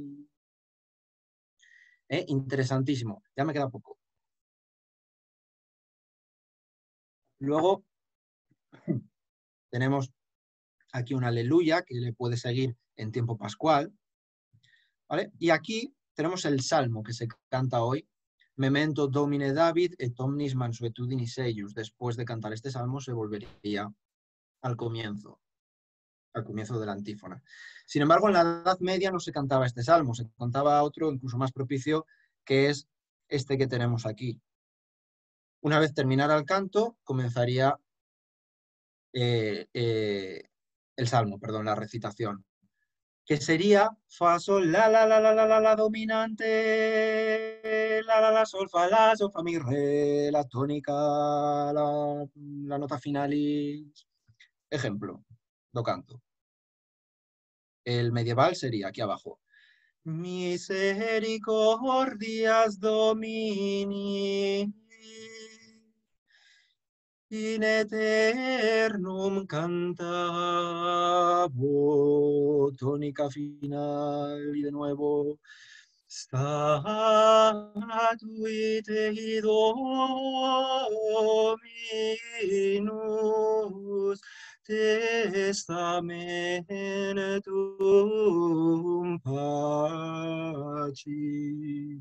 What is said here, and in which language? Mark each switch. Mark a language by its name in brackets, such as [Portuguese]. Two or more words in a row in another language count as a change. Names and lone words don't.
[Spanish] Interesantísimo. Ya me queda poco. Luego tenemos aquí un aleluya que le puede seguir en tiempo pascual. ¿Vale? Y aquí tenemos el salmo que se canta hoy. [Latin] Memento Domine David et omnis mansuetudinis eius. [Spanish] Después de cantar este salmo se volvería al comienzo de la antífona. Sin embargo, en la Edad Media no se cantaba este salmo, se cantaba otro incluso más propicio, que es este que tenemos aquí. Una vez terminara el canto, comenzaría el salmo, la recitación. que sería fa, sol, la dominante, la, sol, fa, mi, re, la tónica, la nota finalis. Ejemplo, lo canto. El medieval sería aquí abajo. [Latin] Misericordias Domini in eternum cantabo, [Spanish] tónica final, y de nuevo, [Latin] statuite Dominus testamentum pacis.